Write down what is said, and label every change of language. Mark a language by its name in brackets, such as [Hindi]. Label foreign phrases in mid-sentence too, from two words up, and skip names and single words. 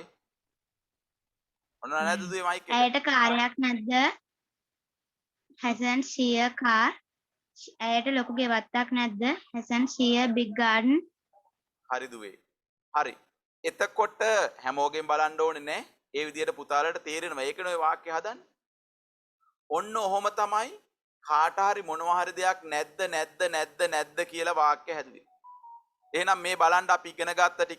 [Sinhala] ඔන්න නැද්ද දුවේ මයික් එක? ඇයට කාර්යයක් නැද්ද? [English] Hasn't she a car? [Sinhala] ඇයට ලොකු ගෙවත්තක් නැද්ද? [English] Hasn't she a big garden? [Sinhala] හරි දුවේ. හරි. එතකොට හැමෝගෙන් බලන්න ඕනේ නෑ. ඒ විදිහට පුතාලට තේරෙනවා. ඒකනේ ඔය වාක්‍ය හදන්නේ. ඔන්න ඔහොම තමයි කාට හරි මොනවා හරි දෙයක් නැද්ද නැද්ද නැද්ද නැද්ද කියලා වාක්‍ය හැදුවේ. එහෙනම් මේ බලන්න අපි ඉගෙන ගත්ත ටික.